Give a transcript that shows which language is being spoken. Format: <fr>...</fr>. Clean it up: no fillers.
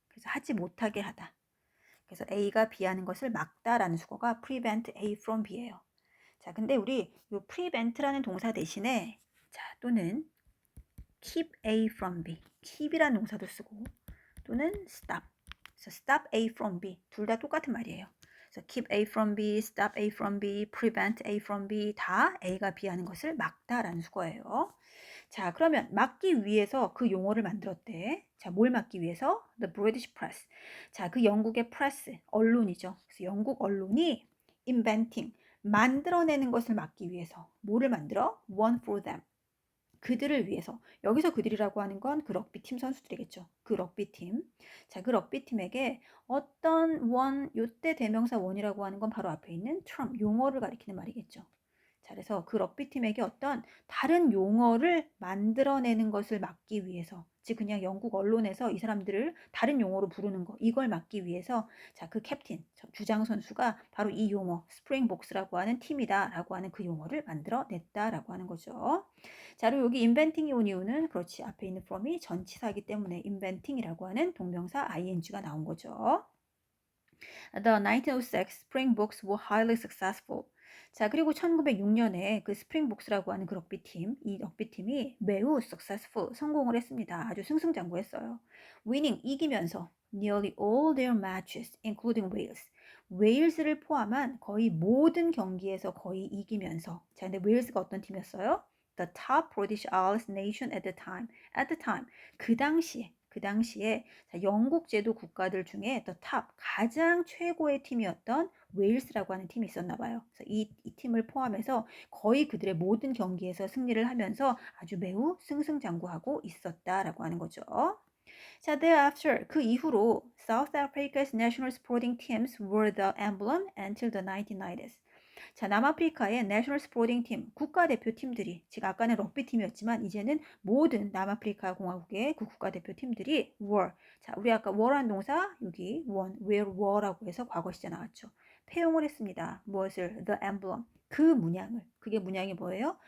<ko>그래서 하지 못하게 하다. 그래서 A가 B 하는 것을 막다라는 수거가</ko> <en>prevent A from B</en> <ko>예요. 자, 근데 우리 이 prevent라는 동사 대신에 자, 또는</ko> <en>keep A from B.</en> <ko>keep이라는 동사도 쓰고 또는 stop.</ko> <en>그래서 stop A from B.</en> <ko>둘 다 똑같은 말이에요. 그래서</ko> <en>keep A from B, stop A from B,</en> <ko>prevent A from B 다 A가 B 하는 것을 막다라는 수거예요. 자, 그러면 막기 위해서 그 용어를 만들었대. 자, 뭘 막기 위해서?</ko> <en>The British Press.</en> <ko>자, 그 영국의 프레스, 언론이죠. 그래서 영국 언론이 inventing, 만들어내는 것을 막기 위해서 뭐를 만들어?</ko> <en>One for them.</en> <ko>그들을 위해서. 여기서 그들이라고 하는 건 그 럭비팀 선수들이겠죠. 그 럭비팀. 자, 그 럭비팀에게 어떤 원, 요때 대명사 원이라고 하는 건 바로 앞에 있는 term, 용어를 가리키는 말이겠죠. 자, 그래서 그 럭비팀에게 어떤 다른 용어를 만들어내는 것을 막기 위해서, 즉 그냥 영국 언론에서 이 사람들을 다른 용어로 부르는 거, 이걸 막기 위해서 자, 그 캡틴, 주장 선수가 바로 이 용어, 스프링복스라고 하는 팀이다라고 하는 그 용어를 만들어냈다라고 하는 거죠. 자, 그리고 여기 inventing이 온 이유는 그렇지, 앞에 있는 from이 전치사이기 때문에 inventing이라고 하는 동명사 ing가 나온 거죠.</ko> <en>The 1906 Springboks were highly successful.</en> <ko>자, 그리고 1906년에 그 스프링복스라고 하는 그 럭비팀, 이 럭비팀이 매우 successful, 성공을 했습니다. 아주 승승장구했어요.</ko> <en>winning,</en> <ko>이기면서</ko> <en>nearly all their matches, including Wales.</en> <ko>웨일즈를 포함한 거의 모든 경기에서 거의 이기면서. 자, 근데 웨일즈가 어떤 팀이었어요?</ko> <en>The top British Isles nation at the time. At the time.</en> <ko>그 당시에 자, 영국 제도 국가들 중에 the top, 가장 최고의 팀이었던 웨일스라고 하는 팀이 있었나 봐요. 그래서 이 팀을 포함해서 거의 그들의 모든 경기에서 승리를 하면서 아주 매우 승승장구하고 있었다라고 하는 거죠.</ko> <en>자, thereafter,</en> <ko>그 이후로</ko> <en>South Africa's national sporting teams were the emblem until the 1990s.</en> <ko>자, 남아프리카의 내셔널 스포팅 팀, 국가대표팀들이, 즉 아까는 럭비팀이었지만 이제는 모든 남아프리카 공화국의 그 국가대표팀들이</ko> <en>were.</en> <ko>자, 우리 아까 were란 동사 여기 where were라고 해서 과거 시제 나왔죠. 폐용을 했습니다. 무엇을?</ko> <en>The emblem.</en> <ko>그 문양을. 그게 문양이 뭐예요?</ko>